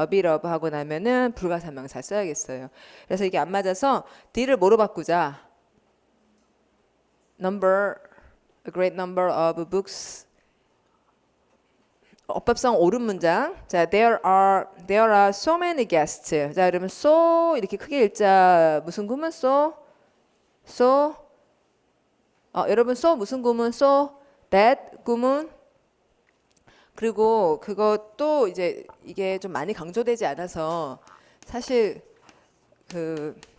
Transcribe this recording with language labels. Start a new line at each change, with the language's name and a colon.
Korean: a bit of 하고 나면은 불가산명사 써야겠어요. 그래서 이게 안 맞아서 deal을 뭐로 바꾸자?
English: number, a great number of books.
Korean: 어법상 옳은 문장.
English: 자, there are so many guests.
Korean: 자, 그러면 so 이렇게 크게 읽자. 무슨 구문 so 여러분 so 무슨 구문 so that 구문 그리고 그것도 이제 이게 좀 많이 강조되지 않아서 사실 그